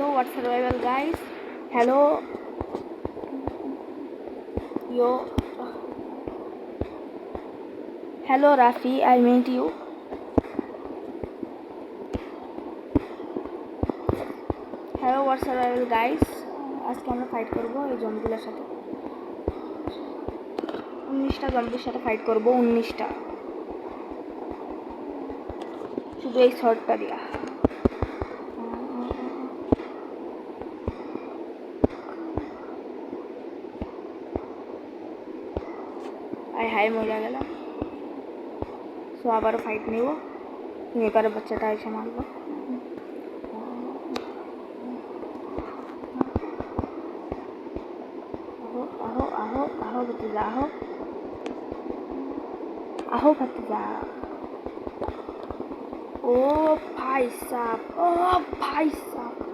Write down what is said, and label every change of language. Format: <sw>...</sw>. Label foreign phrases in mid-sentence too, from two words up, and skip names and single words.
<en>what survival guys. Hello. Yo. Hello Rafi, I met you. Hello what survival guys.</en> <bn>আজকে আমরা ফাইট করব এই জম্বিগুলোর সাথে। 19টা জম্বির সাথে ফাইট করব, 19টা, শুধু এই শর্টটা দিয়া। আয় হায় মরে গেলাম। সো আবারও ফাইট নেব, এবারে বাচ্চাটা এসে মারবো। আহো আহো আহো ভতিজা, আহো আহো ভতিজা।</bn> <hi>ओ भाई साहब, ओ भाई साहब,</hi>